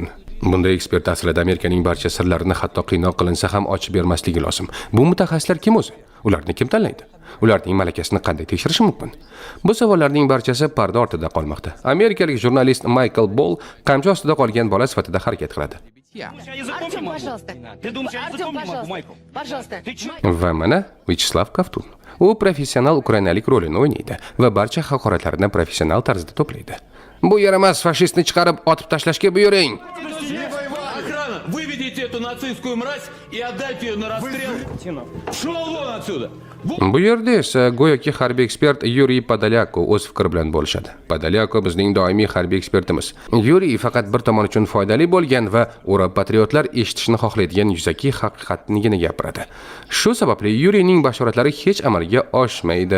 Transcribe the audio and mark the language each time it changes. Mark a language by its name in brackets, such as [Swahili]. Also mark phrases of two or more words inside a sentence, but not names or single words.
[Uzbek] Bunday ekspert aslida Amerikaning barcha sirlarini hatto qiynoq qilinsa ham ochib bermasligi lozim. Bu mutaxassislar kim o'zi? Ularni kim tanlaydi? Ularning malakasini qanday tekshirish mumkin? Bu savollarning barchasi parda ortida qolmoqda. Amerikalik jurnalist Michael Ball qamchi ostida qolgan bola sifatida harakat qiladi. [Russian] Артем, пожалуйста. Ты думаешь, я языком не могу, Пожалуйста. Майкл? Пожалуйста. [Uzbek] Va mana Vyacheslav Kovtun. U professional ukrainalik rolini o'ynaydi va barcha haqoratlarni professional tarzda to'playdi. Bu yer emas, fashistni chiqarib otib tashlashga buyuring. [Russian] Охрана, выведите эту нацистскую мразь и отдайте ее на расстрел. Шел вон отсюда! [Uzbek] Bu yerda esa go'yoki harbiy ekspert Yuriy Podolyakov o'z fikri bilan bo'lishadi. Podolyakov bizning doimiy harbiy ekspertimiz. Yuriy faqat bir tomon uchun foydali bo'lgan va o'rab patriotlar eshitishni xohlaydigan yuzaki haqiqatnigina gapiradi. Shu sababli Yuriyning bashoratlari hech amalga oshmaydi.